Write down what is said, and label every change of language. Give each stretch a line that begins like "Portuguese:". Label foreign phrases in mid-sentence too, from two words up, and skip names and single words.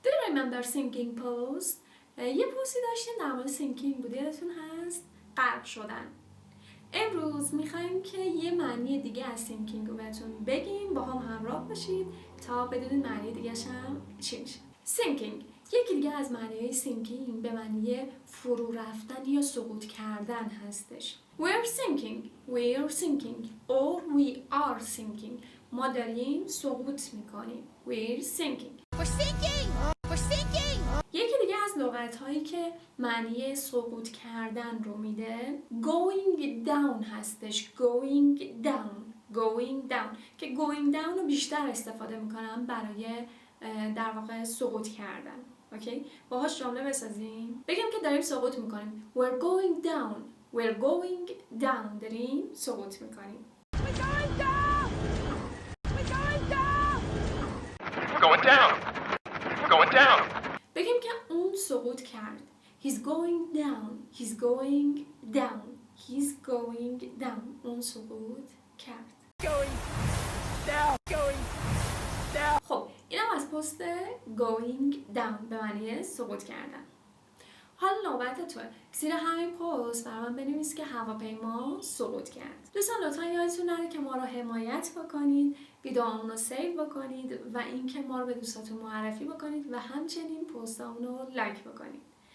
English: remember sinking post؟
Persian: یه پستی داشتیم در مورد sinking بود، یادتون هست؟ غرق شدن. امروز میخوایم که یه معنی دیگه از sinking رو بهتون بگیم، با هم همراه باشید تا بدونید معنی دیگه‌ش هم چی میشه. sinking یکی دیگه از معنی‌های sinking به معنی فرو رفتن یا سقوط کردن هستش.
English: We're sinking or we are sinking.
Persian: ما داریم سقوط میکنیم.
English: We're sinking.
Persian: یکی دیگه از لغت‌هایی که معنی سقوط کردن رو میده
English: going down
Persian: هستش.
English: going down
Persian: که
English: going down
Persian: رو بیشتر استفاده میکنم برای در واقع سقوط کردن. اوکی؟ باهاش جمله بسازیم. بگیم که داریم سقوط میکنیم.
English: We're going down.
Persian: داریم سقوط میکنیم.
English: Going down.
Persian: بگیم که اون سقوط کرد.
English: He's going down.
Persian: اون سقوط کرد. خب اینم از پست
English: going down
Persian: به معنی سقوط کردن. حالا نوبت توه. زیر همین پست برای من بنویس که هواپیما سقوط کرد. دوستان لطفا یادتون نره که ما رو حمایت بکنید، ویدیومون رو سیو بکنید و اینکه ما رو به دوستاتون معرفی بکنید و همچنین پستامون رو لایک بکنید.